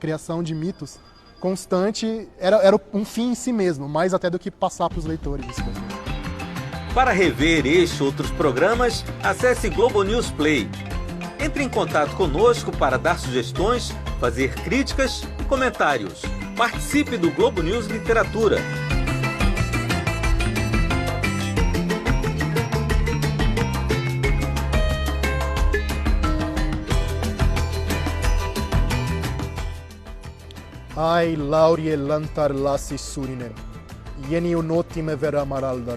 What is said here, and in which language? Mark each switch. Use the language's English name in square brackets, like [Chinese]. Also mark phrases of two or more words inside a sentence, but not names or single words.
[Portuguese] Criação de mitos constante, era um fim em si mesmo, mais até do que passar para os leitores. Para rever este e outros programas, acesse Globo News Play. Entre em contato conosco para dar sugestões, fazer críticas e comentários. Participe do Globo News Literatura. [Quenya] Ai laurie lantar lassi surinen, jeni unotime vera maraldaro.